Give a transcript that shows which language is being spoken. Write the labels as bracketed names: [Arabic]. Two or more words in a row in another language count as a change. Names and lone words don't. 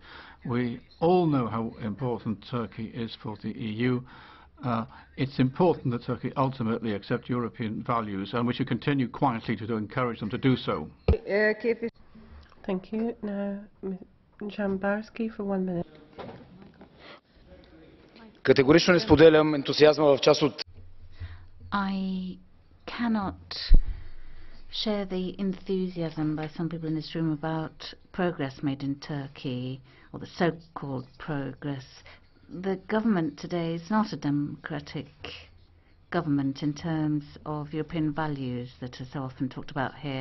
[English] We all know how important Turkey is for the EU. It's important that Turkey ultimately accept European values, and we should continue quietly to encourage them to do so. Thank you. Now, Jambarski for 1 minute. [Bulgarian] Категорично не споделям ентусиазма в част от. [English] I cannot share the enthusiasm by some people in this room about progress made in Turkey, or the so-called progress. The government today is not a democratic government in terms of European values that are so often talked about here.